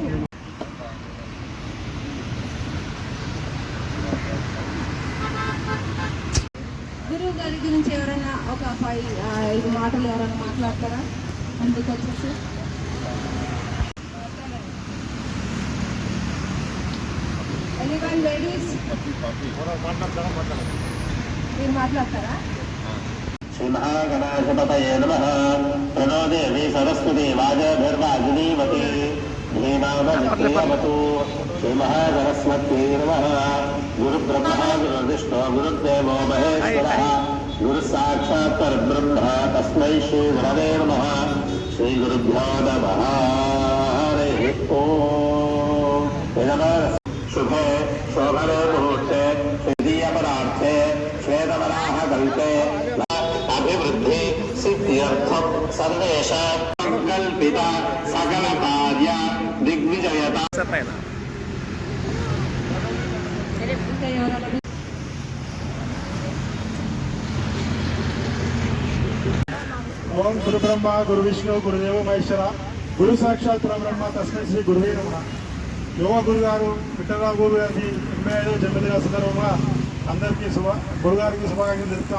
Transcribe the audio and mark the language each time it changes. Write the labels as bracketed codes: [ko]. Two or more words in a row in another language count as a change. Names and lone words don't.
[te] గురువు గారి గురించి ఎవరైనా ఒక 5 మాటలు ఎవరైనా మాట్లాడతారా? అందుకు వచ్చేసి [en] anyone ladies [te] మీరు మాట్లాడతారా? [sa] श्रीमहागणाधिपतये नमः प्रणो देवी सरस्वती वाजभिर्वाजिनीवती धीमावतु श्रीमहागणस्मत्यै नमः गुरुब्रह्मा गुरुर्विष्णु गुरुर्देवो महेश्वरः गुरुसाक्षात् परब्रह्म तस्मै श्रीगुरवे नमः श्रीगुरुभ्यो नमः हरिः ओम् शुभे शोभने मुहूर्ते तृतीयपरार्थे श्वेतवराह कल्पे अभिवृद्धि सिद्ध्यर्थम सर्वेषां संकल्पिता सकल कार्य दिग्विजयता [te] ఇంకా ఎవరైనా [sa] ఓం గురు బ్రహ్మ గురు విష్ణు గురుదేవ మహేశ్వర గురు సాక్షాత్ పరబ్రహ్మ తస్మై శ్రీ గురువే నమః. [te] యోగా గురుగారు విఠలరావు గురు గారికి 85వ జన్మదిన సందర్భంగా అందరికీ గురుగారికి శుభాకాంక్షలు తెలుపుతాం.